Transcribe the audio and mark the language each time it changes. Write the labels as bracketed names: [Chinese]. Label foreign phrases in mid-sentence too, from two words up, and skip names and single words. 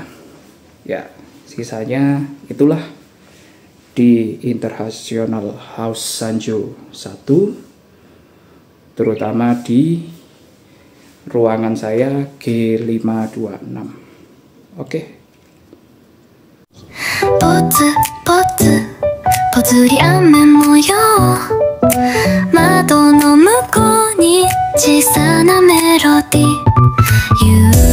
[Indonesian] Ya, sisanya itulah di International House Sanjo 1, terutama di ruangan saya G526. Oke. [Japanese] ぽつぽつぽつり雨模様窓の向こうに小さなメロディー